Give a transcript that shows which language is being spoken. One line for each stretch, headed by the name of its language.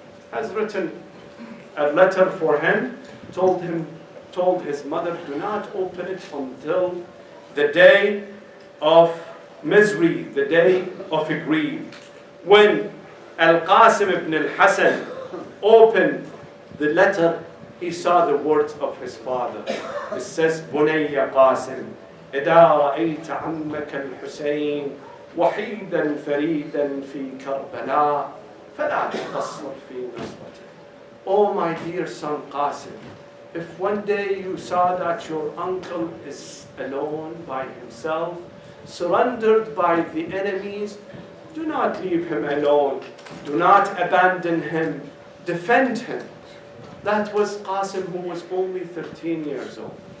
English: Has written a letter for him, told his mother, do not open it until the day of misery, the day of grief. When Al-Qasim ibn al-Hasan opened the letter, he saw the words of his father. It says,
Arabic: بني قاسم إذا رأيت عمك الحسين وحيدا فريدا في كربلاء فلا تقصر في نصرته.
English: Oh my dear son Qasim, if one day you saw that your uncle is alone by himself, surrendered by the enemies, do not leave him alone. Do not abandon him. Defend him. That was Qasim, who was only 13 years old.